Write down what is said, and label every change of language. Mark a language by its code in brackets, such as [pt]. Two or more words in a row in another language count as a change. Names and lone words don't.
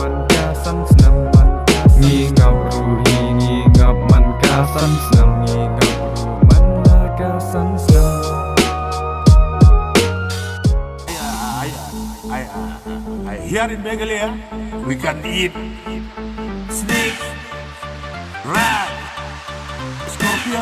[kha] ngi ngap ru ngi ngap man ka san snem [en] Here in Meghalaya, we can eat snake, rat, scorpion.